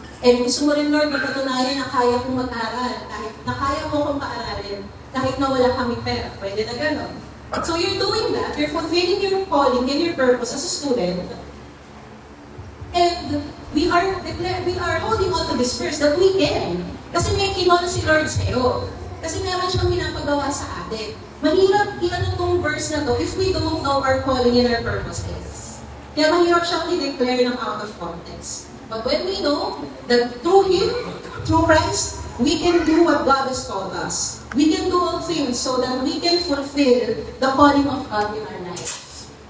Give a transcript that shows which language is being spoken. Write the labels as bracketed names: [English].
[Filipino] And gusto mo rin, Lord, magpatunayan na kaya kong mag-aral, kahit na kaya mo akong paaralin, kahit na wala kaming pera, pwede na gano'n. [English] So you're doing that, you're fulfilling your calling and your purpose as a student. And we are holding on to this verse that we can. [Filipino] Kasi may kinol si Lord sa'yo. Kasi meron siyang pinapagawa sa atin. Mahirap i-ano tong verse na to [English] if we don't know our calling and our purpose is. [Filipino] Kaya mahirap siyang i-declare ng [English] out of context. But when we know that through Him, through Christ, we can do what God has called us. We can do all things so that we can fulfill the calling of God in our lives.